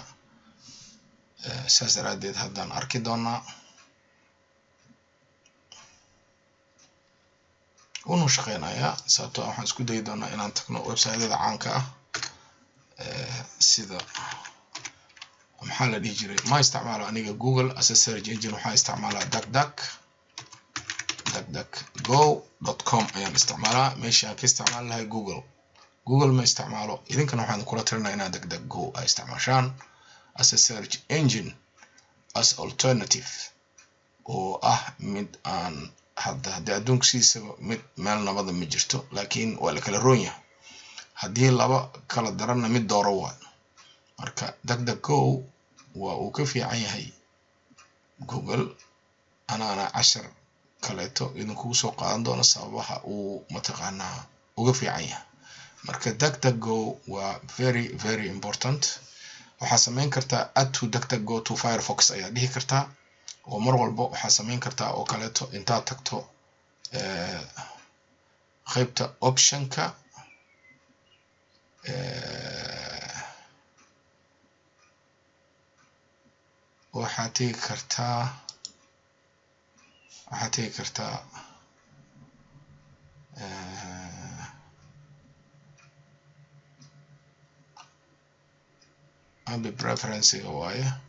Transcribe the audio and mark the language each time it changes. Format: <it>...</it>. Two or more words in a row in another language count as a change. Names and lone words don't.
<so>saas daraadeed haddaan arki doonaa. wuu shaqeynayaa sababtoo waxaan isku dayi doonaa inaan tagno website-yada caanka ah sida maxaa la dhihi jiray. ma isticmaalo aniga Google</so> <en>as a search engine.</en> <so>waxaan isticmaalaa duckduckgo.com ayaan isticmaalaa. meeshii aan ka isticmaali lahay Google ma isticmaalo. idinkana waxaan kula talinaa inaad duckduckgo ay isticmaashaan</so> <en>as a search engine as alternative</en> <so>oo ah mid aan haddii adduunka siisaba mid meel nabada ma jirto, laakiin waa la kala roon yahay. haddii laba kala daranna mid dooro waa. marka duckduckgo waa uu ka fiican yahay Google. anaana cashar kaleeto idinku soo qaadan doona sababaha uu mataqaanaa uga fiican yahay. marka duckduckgo waa</so> <en>very important.</en> <so>waxaa samayn kartaa</so> <en>add to duckduckgo to Firefox</en> <so>ayaa dhihi kartaa. oo mar walba waxaa samayn kartaa oo kaleeto intaad tagto qaybta optionka waxaad tegi kartaa abi preference-ga waaye.</so>